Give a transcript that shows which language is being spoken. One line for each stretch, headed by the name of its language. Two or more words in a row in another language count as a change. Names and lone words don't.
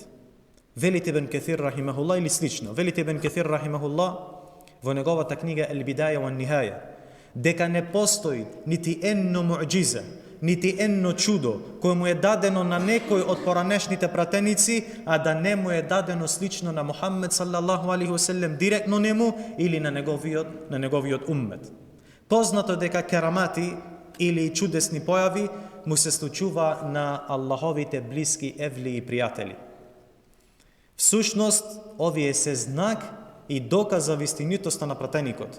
Macedonian: Велите Ибн Каthир рахимахуллах или слично. Велите Ибн Каthир рахимахуллах во неговата книга Ел-Бидаја ва Ниһаја дека не постои нити едно муъџиза, нити едно чудо кој му е дадено на некој од поранешните пратеници, а да не му е дадено слично на Мухаммед
Arabic: صلى الله عليه وسلم
Macedonian: директно нему или на неговиот уммет. Познато дека керамати или чудесни појави му се случува на Аллаховите блиски евли и пријатели. Всушност, овие се знак и доказ за вистинитоста на пратеникот.